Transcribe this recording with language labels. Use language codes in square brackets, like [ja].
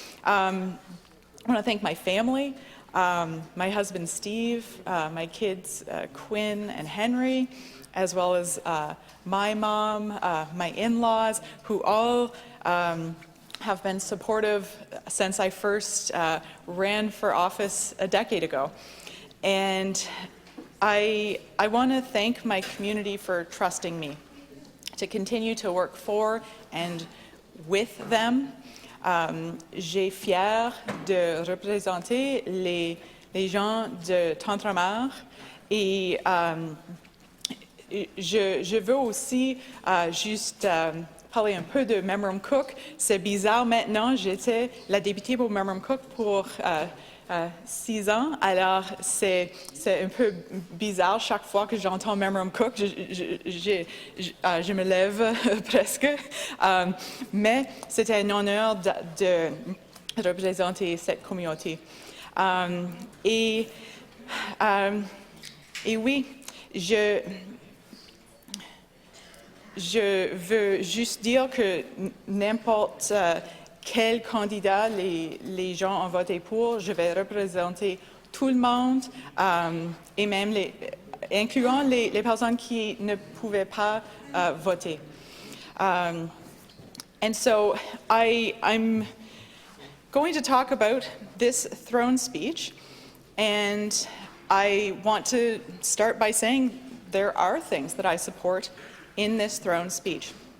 [en] I want to thank my family, my husband Steve, my kids Quinn and Henry, as well as my mom, my in-laws, who all have been supportive since I first ran for office a decade ago. And I want to thank my community for trusting me to continue to work for and with them. [fr] J'ai fier de représenter les gens de Tantramar, et je veux aussi juste parler un peu de Memramcook. C'est bizarre maintenant, j'étais la députée pour Memramcook pour 6 ans, alors c'est un peu bizarre chaque fois que j'entends Memramcook, je me lève presque, mais c'était un honneur de représenter cette communauté. Et oui, je veux juste dire que n'importe quel candidat les gens ont voté pour, je vais représenter tout le monde, et même incluant les personnes qui ne pouvaient pas voter. [en] And so I'm going to talk about this throne speech, and I want to start by saying there are things that I support in this throne speech.